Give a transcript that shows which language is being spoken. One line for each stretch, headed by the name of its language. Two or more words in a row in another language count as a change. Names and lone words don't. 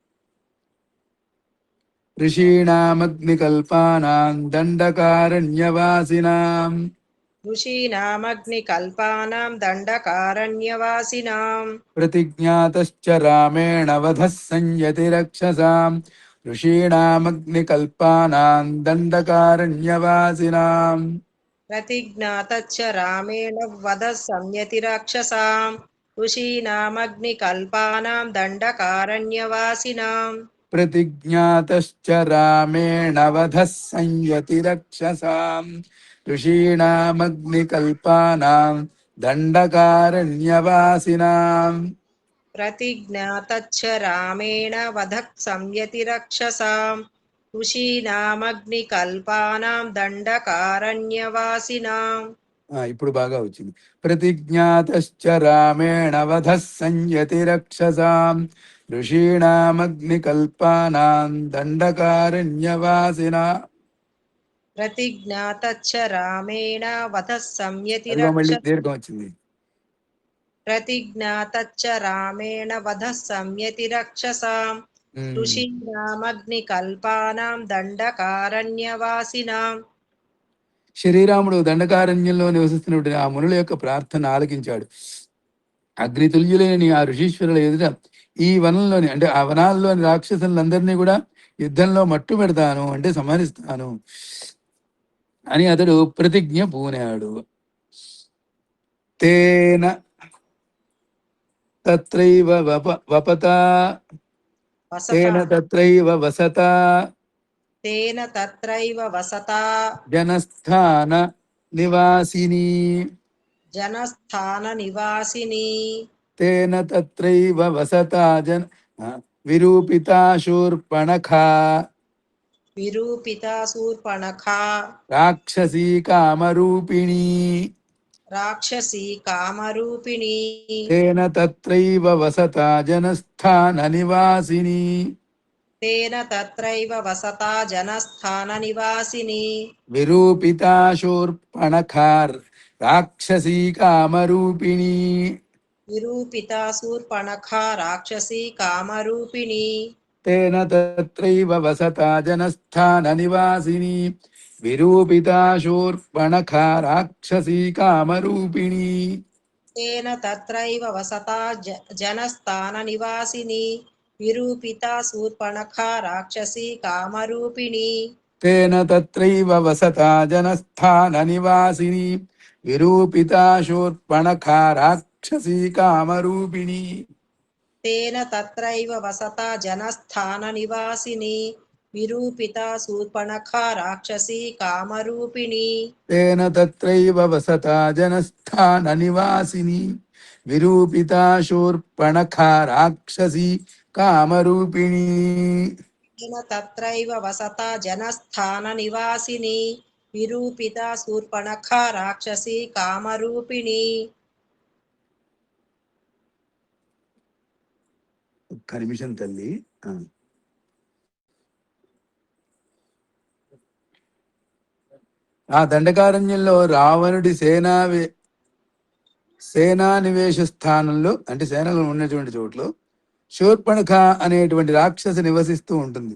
Sanskrit: ఋషీణామగ్నికల్పానాం దండకారణ్యవాసినాం. ఋషీణామగ్నికల్పానాం దండకారణ్యవాసినాం. ప్రతిజ్ఞాతశ్చ రామేణ వధః సంయతి రక్షసాం. ఋషీణామగ్నికల్పానాం దండకారణ్యవాసినాం. प्रतिज्ञातच्च रामेण वधः संयतिराक्षसां ऋषीणामग्निकल्पानां दण्डकारण्यवासिनाम् प्रतिज्ञातश्च रामेण वधः संयतिरक्षसां ऋषीणामग्निकल्पानां दण्डकारण्यवासिनाम् प्रतिज्ञातच्च रामेण वधः संयतिरक्षसां ऋषीणामग्निकल्पानां दण्डकारण्यवासिनाम्
Telugu: ఇప్పుడు బాగా వచ్చింది.
Sanskrit: ప్రతిజ్ఞాతశ్చ రామేణ వధః సంయతిరక్షసాం ఋషీణామగ్నికల్పానాం దండకారణ్యవాసినా. प्रतिज्ञातच्च रामेण वधः
Telugu: అదిగో మళ్ళీ
Sanskrit: संयतिरक्षसां
Telugu: దీర్ఘం వచ్చింది.
Sanskrit: प्रतिज्ञातच्च रामेण वधः संयतिरक्षसां ఉమ్. ऋषीणामग्निकल्पानां दण्डकारण्यवासिनाम्
Telugu: శ్రీరాముడు దండకారణ్యంలో నివసిస్తున్నటువంటి ఆ మునుల యొక్క ప్రార్థన ఆలకించాడు. అగ్నితుల్యులైన ఆ ఋషీశ్వరుల ఎదుట ఈ వనంలోని అంటే ఆ వనాల్లోని రాక్షసులందరినీ కూడా యుద్ధంలో మట్టు పెడతాను అంటే సంహరిస్తాను అని అతడు ప్రతిజ్ఞ పూనాడు.
Sanskrit: తేన తత్రైవ వపత తేన वसता తత్రైవ వసత तेन तत्रैव वसता జనస్థాన నివాసిని. जनस्थाननिवासिनी తేన తత్రైవ వసత జన విరూపితా శూర్పణఖా विरूपिता शूर्पणखा రాక్షసీ కామరూపిణీ. राक्षसी कामरूपिणी తేన తత్రైవ వసత జనస్థాన నివాసిని. तेन तत्रैव वसता जनस्थाननिवासिनी విరూపితా శూర్పణఖార్ రాక్షసీ కామరూపిణీ. विरूपिता शूर्पणखा राक्षसी कामरूपिणी తేన తత్రైవ వసత జనస్థాన నివాసిని విరూపితా శూర్పణఖా రాక్షసీ కామరూపిణీ. तेन तत्रैव वसता जनस्थाननिवासिनी विरूपिता शूर्पणखा राक्षसी कामरूपिणी తేన తత్రైవ వసత జనస్థాన నివాసిని విరూపితా శూర్పణఖా రాక్షసీ కామరూపిణీ. तेन तत्रैव वसता जनस्थाननिवासिनी विरूपिता शूर्पणखा राक्षसी कामरूपिणी తేన తత్రైవ వసత జనస్థాన నివాసిని విరూపితా శూర్పణఖా రాక్షసీ కామరూపిణీ. तेन तत्रैव वसता जनस्थाननिवासिनी विरूपिता शूर्पणखा राक्षसी कामरूपिणी
Telugu: ఒక్క నిమిషం తల్లి. ఆ దండకారణ్యంలో రావణుడి సేనానివేశ స్థానంలో అంటే సేనలు ఉన్నటువంటి చోట్ల శూర్పణఖ అనేటువంటి రాక్షసి నివసిస్తూ ఉంటుంది.